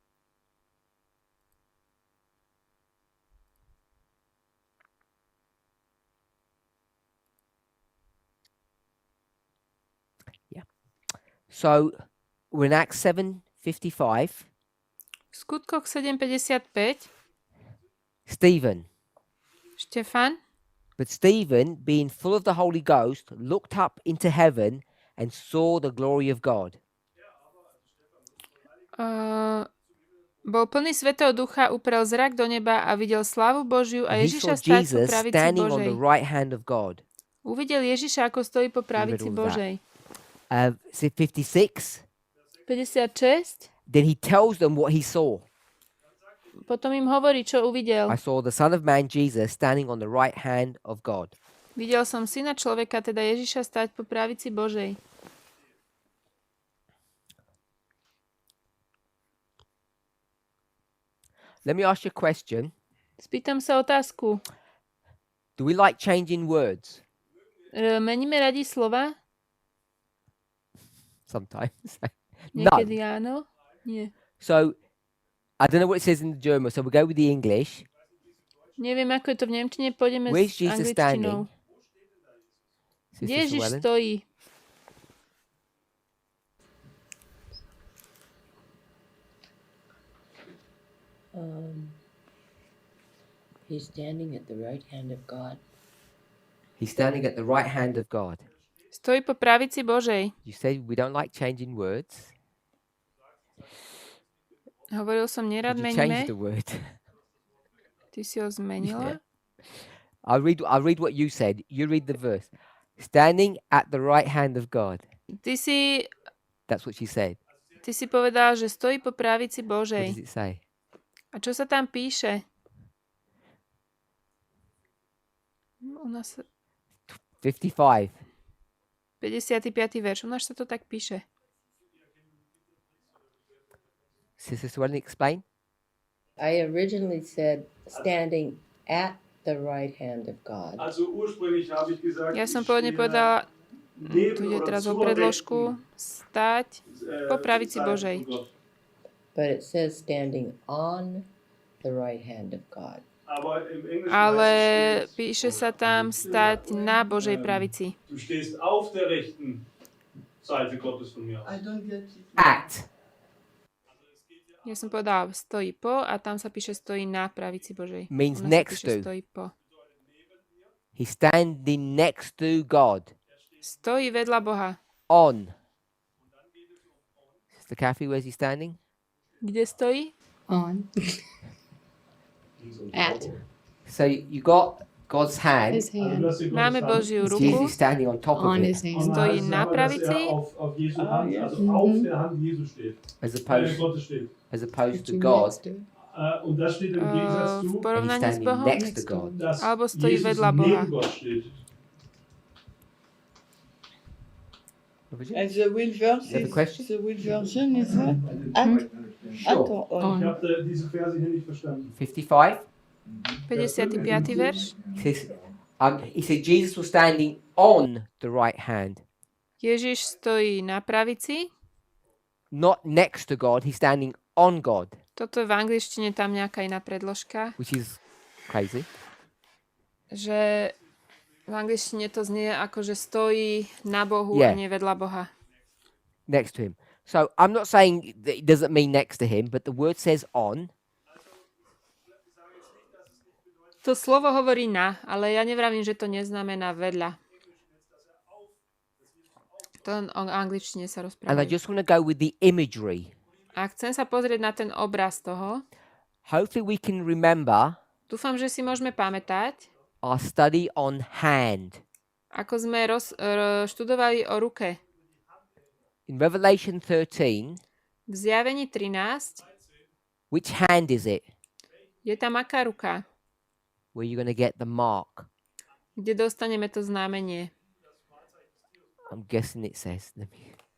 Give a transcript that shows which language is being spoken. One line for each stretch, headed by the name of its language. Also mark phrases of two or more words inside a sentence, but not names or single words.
English: Yeah. So we're in Acts 7:55.
Slovak: V skutkoch 7:55
English: Stephen.
Slovak: Štefan,
English: But Stephen, being full of the Holy Ghost, looked up into heaven and saw the glory of God.
Slovak: bol plný Svätého Ducha, uprel zrak do neba a videl slávu Božiu a
English: And he saw
Slovak: Ježiša stáť po
English: Jesus
Slovak: pravici
English: standing on
Slovak: Božej.
English: the right hand of God.
Slovak: Uvidel Ježiša, ako stojí po pravici
English: all that.
Slovak: Božej.
English: 56.
Slovak: 56.
English: Then he tells them what he saw.
Slovak: Potom im hovorí, čo uvidel.
English: I saw the Son of Man, Jesus, standing on the right hand of God.
Slovak: Videl som syna človeka, teda Ježiša, stáť po pravici Božej.
English: Let me ask you a question.
Slovak: Spýtam sa otázku.
English: Do we like changing words?
Slovak: Meníme radi slova?
English: Sometimes.
Slovak: Niekedy áno? Nie.
English: So, I don't know what it says in the German, so we'll go with the English.
Slovak: Neviem, ako je to v nemčine, pôjdeme
English: Where's
Slovak: s
English: Jesus
Slovak: angličtinou.
English: Sister
Slovak: Kde Ježiš
English: Suellen?
Slovak: stojí?
English: He's standing at the right hand of God. He's standing at the right hand of God.
Slovak: Stojí po pravici Božej.
English: You say we don't like changing words.
Slovak: Hovoril som, nerad
English: Did you change
Slovak: meníme.
English: the word?
Slovak: Ty si ho zmenila?
English: I'll read what you said. You read the verse. Standing at the right hand of God.
Slovak: Ty si
English: That's what she said.
Slovak: povedal, že stojí po pravici
English: What
Slovak: Božej.
English: does it say?
Slovak: A čo sa tam píše? U nás
English: 55.
Slovak: 55. verš. U nás sa to tak píše.
English: Sister Suellen, explain. I originally said standing at the right hand of God.
German: Also ursprünglich habe ich gesagt,
Slovak: Ja som
German: ich
Slovak: pôvodne
German: stehe
Slovak: povedala,
German: neben
Slovak: tu ide
German: oder
Slovak: teraz o
German: zur
Slovak: predložku,
German: Rechten,
Slovak: stáť po pravici
German: zur Seite
Slovak: Božej.
German: von Gott.
English: But it says standing on the right hand of God.
German: Aber im Englischen
Slovak: ale
German: heißt es,
Slovak: píše sa tam stať na Božej pravici.
German: du stehst auf der rechten Seite Gottes von mir aus.
English: I don't get it. At.
Slovak: Ja som povedala stojí po a tam sa píše stojí na pravici Božej.
English: Means
Slovak: Ona
English: next
Slovak: sa píše
English: to.
Slovak: stojí po.
English: He's standing next to God.
Slovak: Stojí vedľa Boha.
English: On. Sister Kathy, where's he standing?
Slovak: Kde stojí?
English: On. At So you got God's hand. his
German: Also,
English: hand.
German: du hast den
Slovak: Máme
German: Gottes Hand.
Slovak: Božiu ruku.
English: Jesus standing on top of On it, his hand.
German: Und
Slovak: Stojí
German: heißt es
Slovak: na
German: aber, dass
Slovak: pravici.
German: er auf Jesu Hand, ja. also auf der Hand Jesu steht.
English: as opposed
German: Gottes steht.
English: to God. Next to it.
German: Und das steht im Gegensatz
Slovak: V
German: zu,
English: And he's
Slovak: porovnaní s
English: standing
Slovak: Bohom.
English: next to God.
German: dass
Slovak: Alebo stojí
German: Jesus
Slovak: vedľa Boha.
German: neben Gott steht.
English: And the will verse You have a is, question? the will version is what? At Sure. or on?
German: Ich habe diese Verse hier nicht verstanden. 55.
Slovak: 55. verš.
English: He said Jesus was standing on the right hand,
Slovak: Ježiš stojí na pravici.
English: not next to God. He's standing on God,
Slovak: Toto je v angličtine tam nejaká iná predložka.
English: which is crazy.
Slovak: Že v angličtine to znie ako, že stojí na Bohu
English: Yeah.
Slovak: a nie vedľa Boha.
English: Next to him. So I'm not saying that it doesn't mean next to him, but the word says on.
Slovak: To slovo hovorí na, ale ja nevravím, že to neznamená vedľa. To o angličtine sa
English: And I
Slovak: rozpráva.
English: just want to go with the imagery.
Slovak: A chcem sa pozrieť na ten obraz toho.
English: Hopefully we can remember
Slovak: Dúfam, že si môžeme pamätať,
English: our study on hand.
Slovak: ako sme študovali o ruke.
English: In Revelation 13,
Slovak: V Zjavení 13
English: which hand is it
Slovak: je tam aká ruka,
English: where you're going to get the mark?
Slovak: kde dostaneme to znamenie.
English: I'm guessing it says. Let me.